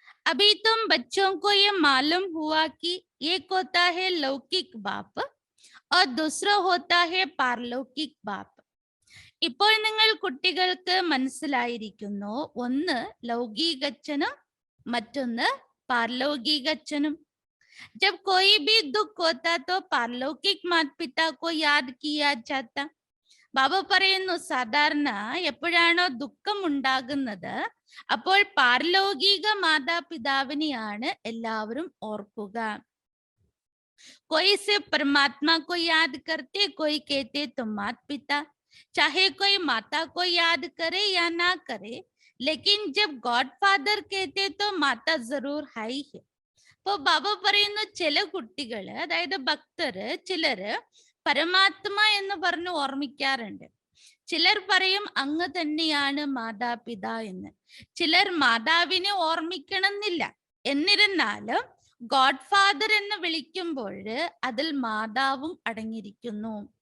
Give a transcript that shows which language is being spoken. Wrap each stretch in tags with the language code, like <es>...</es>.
<hi>अभी तुम बच्चों को ये मालूम हुआ कि एक होता है लौकिक बाप और दूसरा होता है पारलौकिक बाप.</hi> <ml>ഇപ്പോൾ നിങ്ങൾ കുട്ടികൾക്ക് മനസ്സിലായിരിക്കുന്നു, ഒന്ന് ലൗകികച്ഛനും മറ്റൊന്ന് പാരലൗകികച്ഛനും.</ml> <hi>जब कोई भी दुख होता तो पारलौकिक माता पिता को याद किया जाता.</hi> <ml>ബാബ പറയുന്നു, സാധാരണ എപ്പോഴാണോ ദുഃഖം ഉണ്ടാകുന്നത് അപ്പോൾ പാരലൗകിക മാതാപിതാവിനെയാണ് എല്ലാവരും ഓർക്കുക.</ml> <hi>कोई सिर्फ परमात्मा को याद करते, कोई कहते तुम माता पिता. चाहे कोई माता को याद करे या ना करे, लेकिन जब गॉड फादर कहते तो माता जरूर है ही है.</hi> <ml>ഇപ്പൊ ബാബ പറയുന്നു, ചില കുട്ടികള്, അതായത് ഭക്തര്, ചിലര് പരമാത്മ എന്ന് പറഞ്ഞ് ഓർമ്മിക്കാറുണ്ട്. ചിലർ പറയും അങ്ങ് തന്നെയാണ് മാതാപിതാ എന്ന്. ചിലർ മാതാവിനെ ഓർമ്മിക്കണമെന്നില്ല. എന്നിരുന്നാലും ഗോഡ് ഫാദർ എന്ന് വിളിക്കുമ്പോൾ അതിൽ മാതാവും അടങ്ങിയിരിക്കുന്നു.</ml>